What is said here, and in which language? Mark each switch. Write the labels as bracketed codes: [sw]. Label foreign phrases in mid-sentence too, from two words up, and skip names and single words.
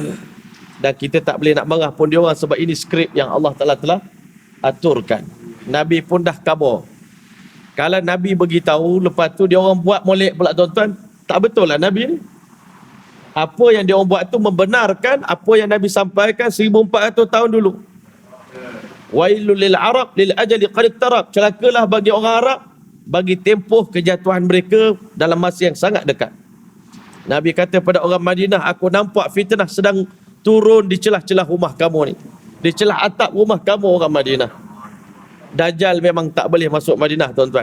[ms] Dan kita tak boleh nak marah pun dia orang sebab ini skrip yang Allah Ta'ala telah aturkan. Nabi pun dah khabar. Kalau Nabi beritahu, lepas tu dia orang buat molek pula tuan-tuan. Tak betul lah Nabi ni. Apa yang dia orang buat tu membenarkan apa yang Nabi sampaikan 1400 tahun dulu. [ar] Wailul lil Arab lil ajali qad iqtarab. [ms] Celakalah bagi orang Arab bagi tempoh kejatuhan mereka dalam masa yang sangat dekat. Nabi kata pada orang Madinah, aku nampak fitnah sedang turun di celah-celah rumah kamu ni. Di celah atap rumah kamu orang Madinah. Dajjal memang tak boleh masuk Madinah tuan-tuan.